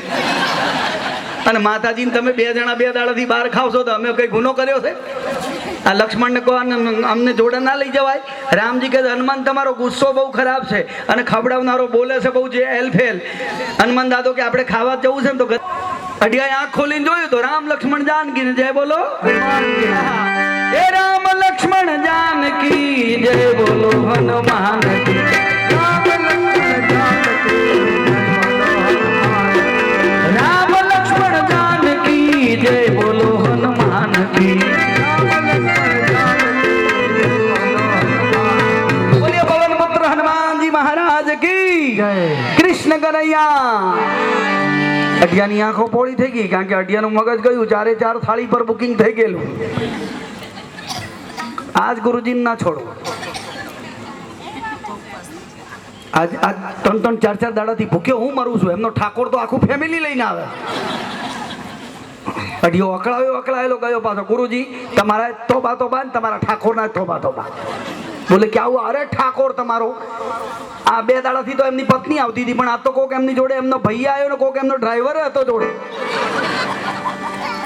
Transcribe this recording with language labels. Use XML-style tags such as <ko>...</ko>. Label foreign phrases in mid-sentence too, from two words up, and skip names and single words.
<gu>અને માતાજીને તમે 2 જણા 2 દાડાથી બહાર ખાવશો તો અમે કઈ ગુનો કર્યો છે? આ લક્ષ્મણને કહો અમને જોડે ના લઈ જવાય। રામજી કહે હનુમાન તમારો ગુસ્સો બહુ ખરાબ છે અને ખવડાવનારો બોલે છે બહુ જે એલફેલ। હનુમાન દાદો કે આપણે ખાવા જવું છે ને તો અઢિયાએ આંખ ખોલીને જોયું તો રામ લક્ષ્મણ જાનકી જય બોલો।</gu> <hi>हे राम लक्ष्मण जानकी जय बोलो हनुमान की। राम लक्ष्मण जानकी जय बोलो हनुमान की। बोलिए पवन पुत्र हनुमान जी महाराज की जय। कृष्ण कन्हैया।</hi> <gu>અઢિયાની આંખો પોળી થઈ ગઈ કારણ કે અઢિયાનું મગજ ગયું। 4 થાળી પર બુકિંગ થઈ ગયેલું।</gu> <hi>आज गुरुजी ना छोड़ो।</hi> <gu>आज 3-4 દાડા થી ભૂખ્યો હું મરું છું, એમનો ઠાકોર તો આખું ફેમિલી લઈને આવે। અઢિયો અકળાયેલો ગયો પાછો, ગુરુજી તમારા તોબા તોબા ને તમારા ઠાકોરના તોબા તોબા। બોલે કે આવું? અરે ઠાકોર તમારો આ 2 દાડાથી તો એમની પત્ની આવતી હતી પણ આ તો કોક એમની જોડે એમનો ભાઈ આવ્યો ને કોક એમનો ડ્રાઈવર હતો જોડે।</gu>